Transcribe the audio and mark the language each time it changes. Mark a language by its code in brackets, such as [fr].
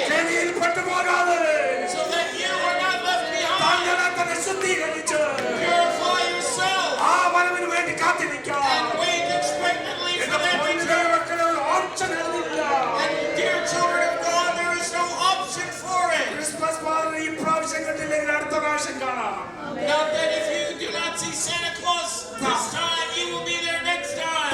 [ml] കെണിയിൽ പെട്ടുപോകാതെ [en] So that you are not left behind. [ml] തങ്ങളെ തന്നെ ശുദ്ധീകരിച്ച് [en] Purify yourself. [ml] ആ വരവിന് വേണ്ടി കാത്തിരിക്കാം. [en] And wait expectantly for [ml] എന്റെ [en] that [ml] പൊന്നുകളെ [en] return. [ml] മക്കളെ ഒരു ഓപ്ഷൻ ഇല്ല. [en] And dear children of God, there is no option for it. [ml] Christmas party ഈ പ്രാവശ്യം കണ്ടില്ലെങ്കിൽ അടുത്ത പ്രാവശ്യം കാണാം. [en] Not that if you do not see Santa Claus this time, you will be there next time.